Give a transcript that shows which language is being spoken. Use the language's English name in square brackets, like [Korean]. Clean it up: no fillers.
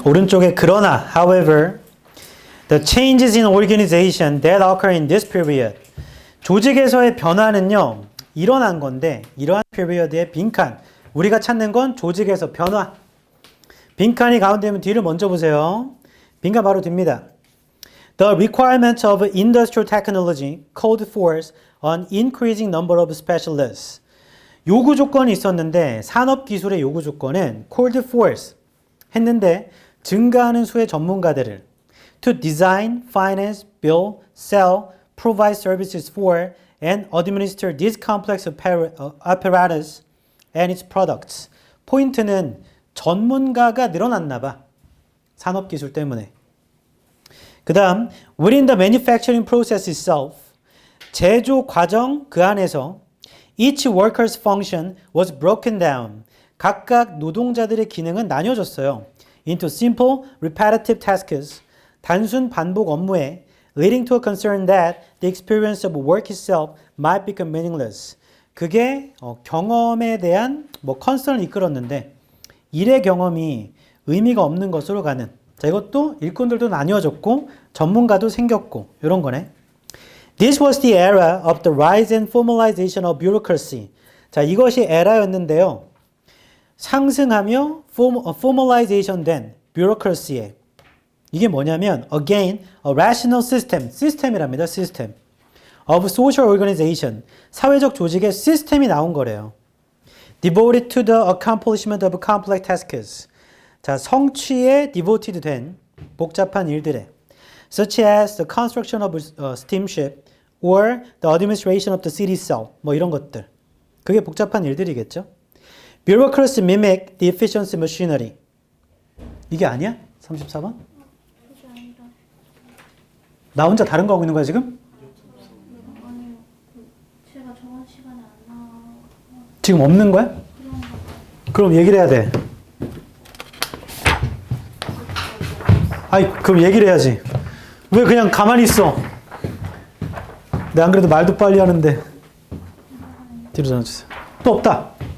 [Korean] 오른쪽에 그러나, [English] however, the changes in organization that occur in this period. [Korean] 조직에서의 변화는요, 일어난 건데, 이러한 period의 빈칸. 우리가 찾는 건 조직에서 변화. 빈칸이 가운데면 뒤를 먼저 보세요. 빈칸 바로 뒤입니다. [English] The requirements of industrial technology called forth an increasing number of specialists. [Korean] 요구 조건이 있었는데 산업기술의 요구 조건은 [English] called forth [Korean] 했는데 증가하는 수의 전문가들을 [English] to design, finance, build, sell, provide services for and administer this complex apparatus and its products. [Korean] 포인트는 전문가가 늘어났나 봐. 산업기술 때문에. 그 다음, [English] within the manufacturing process itself, [Korean] 제조 과정 그 안에서 [English] each worker's function was broken down. [Korean] 각각 노동자들의 기능은 나뉘어졌어요. [English] into simple, repetitive tasks. [Korean] 단순 반복 업무에 [English] leading to a concern that the experience of work itself might become meaningless. [Korean] 그게 경험에 대한 컨선을 이끌었는데 일의 경험이 의미가 없는 것으로 가는. 자, 이것도 일꾼들도 나뉘어졌고 전문가도 생겼고 이런 거네. [English] This was the era of the rise and formalization of bureaucracy. [Korean] 자, 이것이 에라였는데요. 상승하며 formalization 된 bureaucracy에 이게 뭐냐면 [English] again a rational system, [Korean] 시스템이랍니다. 시스템 [English] of social organization, [Korean] 사회적 조직의 시스템이 나온 거래요. [English] Devoted to the accomplishment of complex tasks. [Korean] 자, 성취에 [English] devoted [Korean] 된 복잡한 일들에 [English] such as the construction of a steamship or the administration of the city cell. [Korean] 뭐 이런 것들. 그게 복잡한 일들이겠죠. [English] Bureaucracy mimic the efficiency machinery. [Korean] 이게 아니야? 34번? 나 혼자 다른 거 하고 있는 거야 지금? 제가 저번 시간에 안 나와. 지금 없는 거야? 그럼 얘기를 해야 돼. 아이, 그럼 얘기를 해야지. 왜 그냥 가만히 있어? 내가 안 그래도 말도 빨리 하는데. 뒤로 전화주세요. 또 없다.